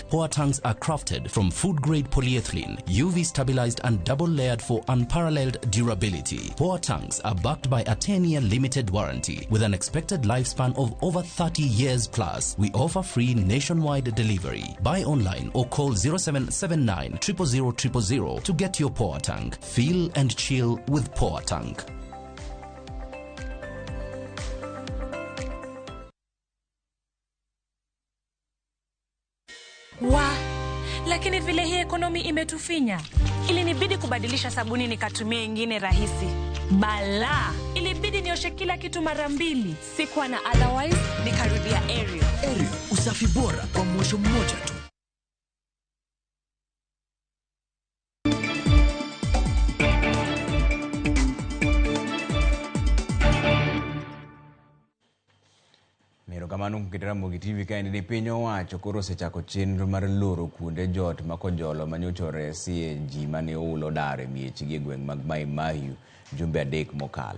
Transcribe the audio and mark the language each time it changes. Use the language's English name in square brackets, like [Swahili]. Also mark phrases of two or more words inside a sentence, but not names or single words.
[English] Powertanks are crafted from food-grade polyethylene, UV stabilized and double-layered for unparalleled durability. Powertanks are backed by a 10-year limited warranty with an expected lifespan of over 30 years plus. We offer free nationwide delivery. Buy online or call 0779 000 000 to get your Powertank. Feel and chill with Powertank. [Swahili] Lakini vile hii ekonomi imetufinya. Ilinibidi kubadilisha sabuni nikatumia ingine rahisi. Bala, ilibidi nioshe kila kitu mara 2. Sikuwa na otherwise, nikarudia Ariel. Ariel, usafi bora kwa mwosho mmoja tu. [Luo (Kenya and Tanzania)] Kamano kitera Mugi TV ka ni piny owacho koro osechako chenro mar loro kuonde jot makojolo manyochore sie ji mane ulo dare miechgi e gweng' mag Mai Mahiu jumbe 3 mokalo.